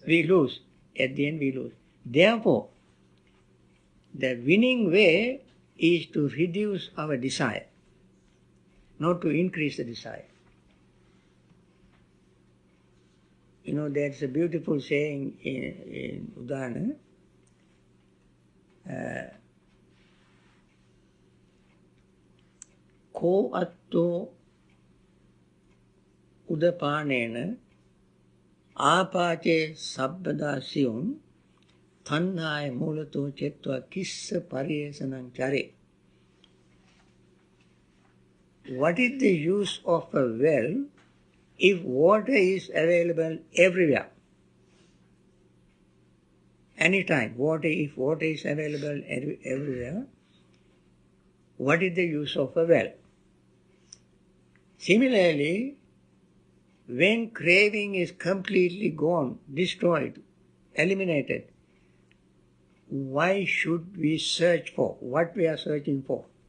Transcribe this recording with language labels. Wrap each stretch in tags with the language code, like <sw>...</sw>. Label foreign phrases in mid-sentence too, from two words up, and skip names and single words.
<en>We lose. At the end we lose. Therefore, the winning way is to reduce our desire, not to increase the desire. There's a beautiful saying in Udana.</en> <pi>Ko atto udapanena ආපාචේ සබ්බදා සියුම් තණ්හාය මූලතෝ චෙත්වා කිස්ස පරියේසනං චරේ.</pi> <en>what is the use of a well if water is available everywhere? Anytime, if water is available everywhere, what is the use of a well? Similarly, when craving is completely gone, destroyed, eliminated, why should we search for what we are searching for?</en>